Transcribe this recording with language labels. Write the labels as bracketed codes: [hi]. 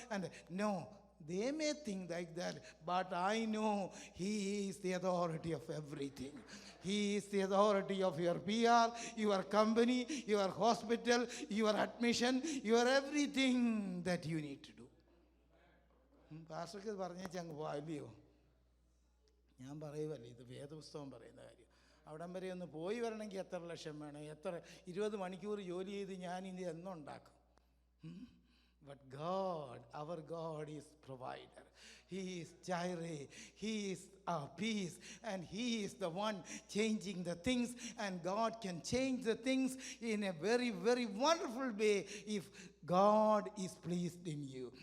[en] And no, they may think like that, but I know he is the authority of everything. He is the authority of your PR, your company, your hospital, your admission, your everything that you need to do. [ml] പാസ്റ്റർക്ക് പറഞ്ഞേച്ച് അങ്ങ് പോയില്ലയോ? ഞാൻ പറയുമല്ലേ, ഇത് വേദപുസ്തകം പറയുന്ന കാര്യം. അവിടം വരെ ഒന്ന് പോയി വരണമെങ്കിൽ എത്ര ലക്ഷം വേണം, എത്ര 20 മണിക്കൂർ ജോലി ചെയ്ത് ഞാൻ ഇനി എന്നുണ്ടാക്കും? [en] But God, our God is provider. He is Jireh. He is our peace. And he is the one changing the things. And God can change the things in a very, very wonderful way if God is pleased in you.